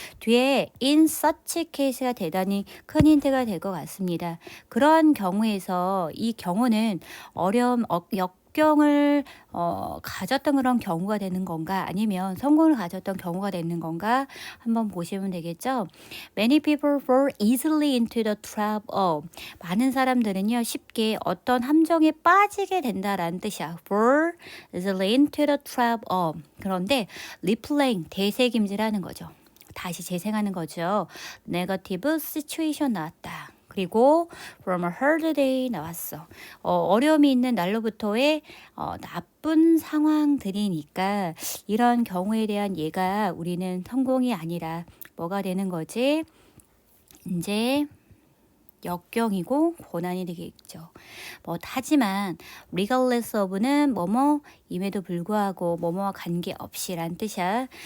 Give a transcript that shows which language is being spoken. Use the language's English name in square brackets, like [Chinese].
[Korean] 뒤에 [English] in such case [Korean] 가 대단히 큰 힌트가 될 것 같습니다. 그런 경우에서 이 경우는 어려움, 역경을 가졌던 그런 경우가 되는 건가 아니면 성공을 가졌던 경우가 되는 건가 한번 보시면 되겠죠. [English] Many people fall easily into the trap of. [Korean] 많은 사람들은요 쉽게 어떤 함정에 빠지게 된다라는 뜻이야. [English] fall easily into the trap of. [Korean] 그런데 replaying 되새김질하는 거죠. 다시 재생하는 거죠. [English] negative situation [Korean] 나왔다. 그리고 [English] from a hard day [Korean] 나왔어. 어려움이 있는 날로부터의 나쁜 상황들이니까 이런 경우에 대한 예가 우리는 성공이 아니라 뭐가 되는 거지? 이제 역경이고 고난이 되겠죠. 하지만 [English] regardless of [Korean] 는 뭐뭐임에도 불구하고 뭐뭐와 관계없이란 뜻이야.